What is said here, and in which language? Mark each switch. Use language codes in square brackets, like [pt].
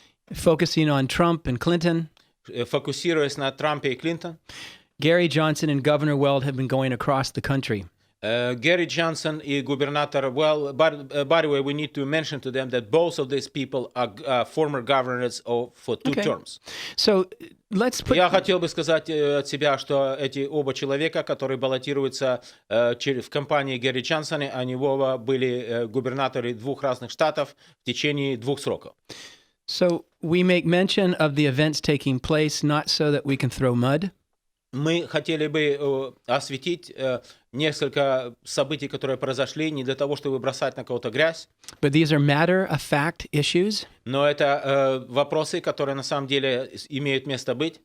[en] focusing on Trump and Clinton, [ru] фокусируясь на Трампе и Клинтон, [en] Gary Johnson and Governor Weld have been going across the country. [ru] Гэри Джонсон и губернатор, [en] well, by the way, we need to mention to them that both of these people are former governors for two terms. So let's put [ru] Я хотел бы сказать от себя, что эти оба человека, которые баллотируются в компании Гэри Джонсона, они оба были губернаторы двух разных штатов в течение 2 сроков. [en] So we make mention of the events taking place not so that we can throw mud, [ru] Мы хотели бы осветить несколько событий, которые произошли, не для того, чтобы бросать на кого-то грязь, [en] but these are matter-of-fact issues [ru] но это вопросы, которые на самом деле имеют место быть,